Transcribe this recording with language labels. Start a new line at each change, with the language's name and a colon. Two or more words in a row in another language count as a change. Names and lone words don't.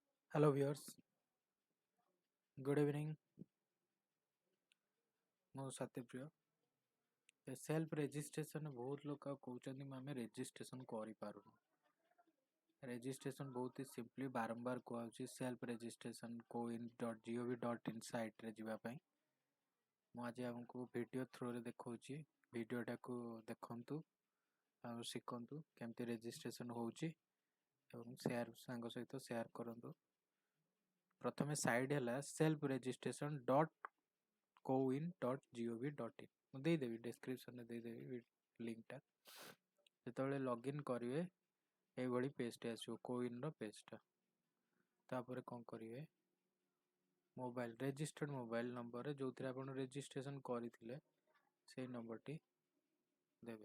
English: Hello viewers, good evening.
Odia: ମୁଁ ସତ୍ୟପ୍ରିୟ।
English: self registration
Odia: ବହୁତ ଲୋକ କହୁଛନ୍ତି ଆମେ ରେଜିଷ୍ଟ୍ରେସନ କରିପାରୁନୁ। ରେଜିଷ୍ଟ୍ରେସନ ବହୁତ ହି ସିମ୍ପଲି ବାରମ୍ବାର କୁହାଉଛି
English: self registration
Odia: coin.gov.in ସାଇଟ୍ରେ ଯିବା ପାଇଁ। ମୁଁ ଆଜି ଆମକୁ
English: video through
Odia: ଦେଖାଉଛି। ଭିଡ଼ିଓଟାକୁ ଦେଖନ୍ତୁ ଆଉ ଶିଖନ୍ତୁ କେମିତି ରେଜିଷ୍ଟ୍ରେସନ ହେଉଛି ଏବଂ ସାଙ୍ଗ ସହିତ ସେୟାର କରନ୍ତୁ। ପ୍ରଥମେ ସାଇଟ୍ ହେଲା
English: self registration
Odia: coin.gov.in ମୁଁ ଦେଇଦେବି ଡେସ୍କ୍ରିପସନରେ ଦେଇଦେବି ଲିଙ୍କଟା। ଯେତେବେଳେ ଲଗ୍ଇନ୍ କରିବେ ଏଇଭଳି ପେଜଟେ ଆସିବ କୋଇନ୍ର ପେଜଟା। ତାପରେ କ'ଣ କରିବେ,
English: mobile registered mobile number
Odia: ଯେଉଁଥିରେ ଆପଣ ରେଜିଷ୍ଟ୍ରେସନ କରିଥିଲେ ସେଇ ନମ୍ବରଟି ଦେବେ।